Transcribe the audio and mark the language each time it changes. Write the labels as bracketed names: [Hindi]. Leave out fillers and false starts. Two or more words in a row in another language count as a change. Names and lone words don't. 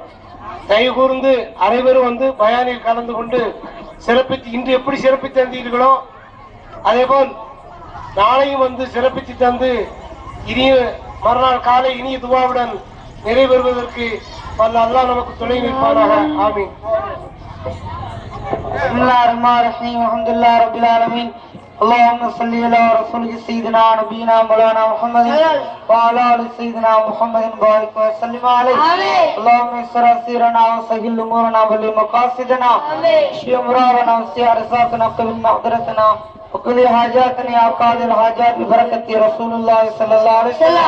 [Tamil] தயவு கூர்ந்து அனைவரும் வந்து பயானில் கலந்து கொண்டு சிறப்பித்து இன்று எப்படி சிறப்பித்து தந்தீர்களோ அதேபோல் நாளையும் வந்து சிறப்பித்து தந்து இனிய மறுநாள் காலை இனிய துவாவுடன் நிறைவேறுவதற்கு வல்ல அல்லாஹ் நமக்கு துணை நிற்பானாக. ஆமீன். [Arabic] بسم الله الرحمن الرحيم. الحمد لله رب العالمين. اللهم صل على رسولك سيدنا نبينا مولانا محمد وعلى ال سيدنا محمد بارك وسلم عليه. اللهم يسر سيرنا وسهل امورنا وبلغ مقاصدنا اشف امراضنا وسع رزقنا وقبل مغفرتنا وقضي حاجاتنا يا قاضي الحاجات ببركة رسول الله صلى الله عليه وسلم.